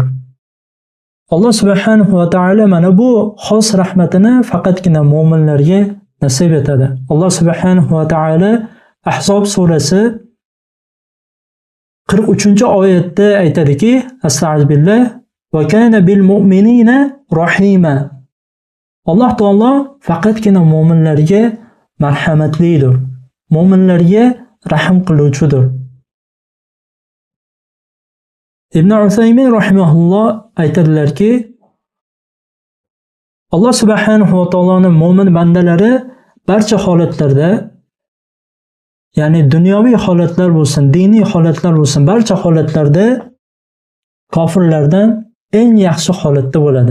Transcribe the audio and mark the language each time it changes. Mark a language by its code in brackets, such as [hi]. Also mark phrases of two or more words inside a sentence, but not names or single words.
[uz] Alloh [ar] سبحانه وتعالى [uz] mana bu xos rahmatini faqatgina mo'minlarga nasib etadi. Alloh [ar] سبحانه وتعالى [uz] Ahzob surasi 43-oyatda aytadiki: [ar] أستغفر الله وكان بالمؤمنين رحيما. [uz] Alloh taolo faqatgina mo'minlarga marhamatlidir. Mo'minlarga rahim qiluvchidir. Ibn Usaymin rahimahulloh aytadilarki, Alloh subhanahu va taoloning mo'min bandalari barcha holatlarda, ya'ni dunyoviy holatlar bo'lsin, diniy holatlar bo'lsin, barcha holatlarda kofirlardan eng yaxshi holatda bo'ladi.